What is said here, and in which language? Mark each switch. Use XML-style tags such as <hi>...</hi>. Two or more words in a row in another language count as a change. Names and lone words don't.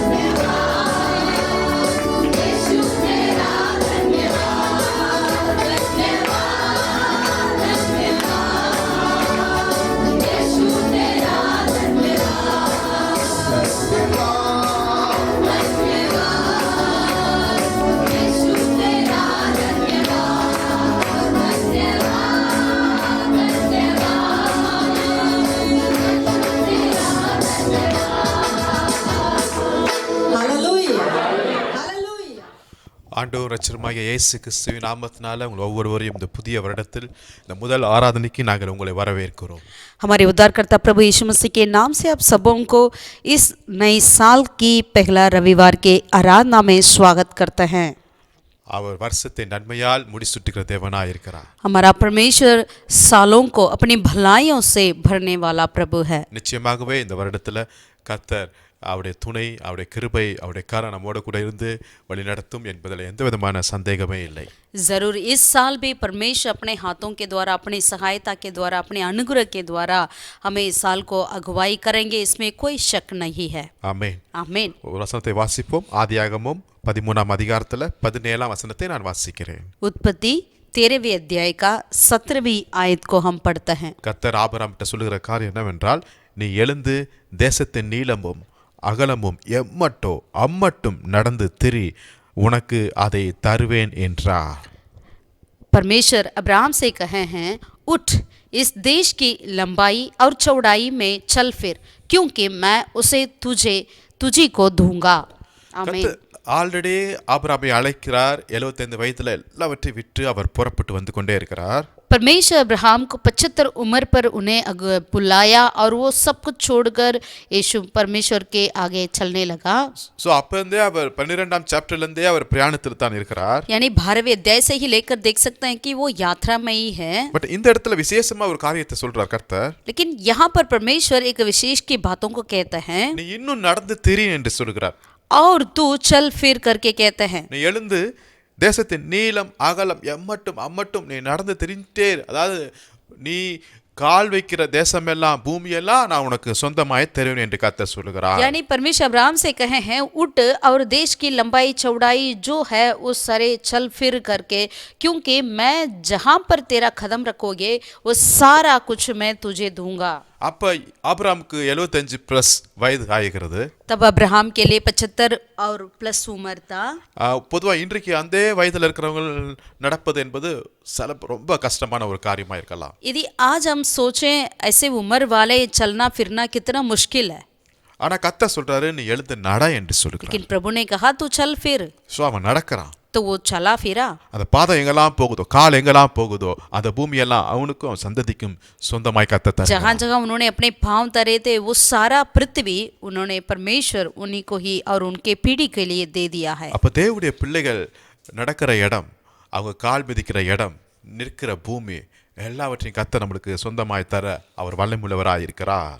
<hi>धन्यवाद यीशु तेरा धन्यवाद धन्यवाद धन्यवाद यीशु तेरा धन्यवाद यीशु तेरा Hallelujah. Hallelujah.</hi> <ta>ஆண்டவர் ரட்சகருமாகிய இயேசு கிறிஸ்துவின் நாமத்தினால உங்கள் ஒவ்வொருவரையும் இந்த புதிய வருடத்தில் இந்த முதல் ஆராதனைக்கு நாங்கள் உங்களை வரவேற்கிறோம்.</ta> <hi>हमारे उद्धारकर्ता प्रभु यीशु मसीह के नाम से आप सबों को इस नए साल की पहला रविवार के आराधना में स्वागत करते हैं।</hi> <ta>அவர் வருஷத்தை நன்மையால் முடிசூட்டுகிற தேவனாய் இருக்கிறார்.</ta> <hi>हमारा परमेश्वर सालों को अपनी भलाइयों से भरने वाला प्रभु है।</hi> <ta>நிச்சயமாகவே இந்த வருடத்தில் கர்த்தர் அவருடைய துணை, அவருடைய கிருபை, அவருடைய கரம் நம்மோடு கூட இருந்து வழி நடத்தும் என்பதில் எந்த விதமான சந்தேகமே இல்லை.</ta> <hi>जरूर इस साल भी परमेश्वर अपने हाथों के द्वारा, अपनी सहायता के द्वारा, अपने अनुग्रह के द्वारा हमें इस साल को अगुवाई करेंगे, इसमें कोई शक नहीं है।</hi> <ta>ஆமென்.</ta> <hi>आमीन।</hi> <ta>ஒரு வசனத்தை வாசிப்போம். ஆதியாகமம் 13ஆம் அதிகாரத்தில் 17ஆம் வசனத்தை நான் வாசிக்கிறேன்.</ta> <hi>उत्पत्ति 13वें अध्याय का 17वीं आयत को हम पढ़ते हैं।</hi> <ta>கர்த்தர் ஆபிரகாமிட்ட சொல்லுகிற காரியம் என்னவென்றால், நீ எழுந்து தேசத்தின் நீளமும் அகலமும் எம்மட்டோ அம்மட்டும் நடந்து திரி, உனக்கு அதை தருவேன் என்றார்.</ta> <hi>परमेश्वर अब्राहम से कहे हैं, उठ इस देश की लंबाई और चौड़ाई में चल फिर, क्योंकि मैं उसे तुझी को दूंगा। आमीन।</hi> <ta>ஆல்ரெடி ஆபிரகாமை அழைக்கிறார். 75 வயதுல எல்லாவற்றையும் விட்டு அவர் புறப்பட்டு வந்து கொண்டே இருக்கிறார். परमेश्वर अब्राहम को 75 उम्र पर उन्हें बुलाया और वो सब कुछ छोड़कर यीशु परमेश्वर के आगे चलने लगा। சோ அப்பந்தே அவர் 12ஆம் சாப்டர்ல இருந்தே அவர் பிரயாணத்தில் தான் இருக்கிறார்.</ta> <hi>यानी 12वें अध्याय से ही लेकर देख सकते हैं कि वो यात्रा में ही है।</hi> <ta>பட் இந்த இடத்துல விசேஷமா ஒரு காரியத்தை சொல்றார் கர்த்தர்.</ta> <hi>लेकिन यहाँ पर परमेश्वर एक विशेष की बातों को कहते हैं,</hi> <ta>நீ இன்னும் நடந்து திரி என்று சொல்கிறார்.</ta> <hi>और तू चल फिर करके कहते हैं।</hi> <ta>நீ எழுந்து தேசத்தின் நீளம் அகலம் எம்மட்டும் அம்மட்டும் நீ நடந்து திரிஞ்சிட்டே, அதாவது நீ கால் வைக்கிற தேசமெல்லாம் பூமியெல்லாம் நான் உனக்கு சொந்தமாய் தருவேன் என்று கர்த்தர் சொல்லுகிறார்.</ta> <hi>यानी परमेश्वर अब्राहम से कहे हैं, उठ और देश की लंबाई चौड़ाई जो है उस सारे चल फिर करके, क्योंकि मैं जहां पर तेरा कदम रखोगे वो सारा कुछ मैं तुझे दूंगा।</hi> <ta>அப்ப ஆபிரகாமுக்கு 75 பிளஸ் வயது ஆகிறது.</ta> <hi>तब अब्राहम के लिए 75 और प्लस उम्र था।</hi> <ta>பொதுவா இன்றைக்கு அந்த வயதுல இருக்கிறவங்க நடப்பது என்பது ரொம்ப கஷ்டமான ஒரு காரியமா இருக்கலாம்.</ta> <hi>यदि आज हम सोचें ऐसे उम्र वाले चलना फिरना कितना मुश्किल है,</hi> <ta>ஆனா கர்த்தர் சொல்றாரு, நீ எழுந்து நட என்று சொல்லுகிறார்.</ta> <hi>लेकिन प्रभु ने कहा तू चल फिर,</hi> <ta>சோ அவன் நடக்கிறான்.</ta> <hi>तो वो चला फिरा।</hi> <ta>அந்த பாதை எங்கெல்லாம் போகுதோ, கால் எங்கெல்லாம் போகுதோ, அந்த பூமியெல்லாம் அவனுக்கும் அவன் சந்ததிக்கும் சொந்தமாய் கர்த்தர் தருகிறார்.</ta> <hi>जहाँ जहाँ उन्होंने अपने पांव तरे थे वो सारा पृथ्वी उन्होंने परमेश्वर उन्हीं को ही और उनके पीढ़ी के लिए दे दिया है।</hi> <ta>அப்ப தேவனுடைய பிள்ளைகள் நடக்கிற இடம், அவங்க கால் மிதிக்கிற இடம், நிற்கிற பூமி எல்லாவற்றையும் கர்த்தர் நம்மளுக்கு சொந்தமாய் தர அவர் வல்லமையுள்ளவராய் இருக்கிறார்.</ta>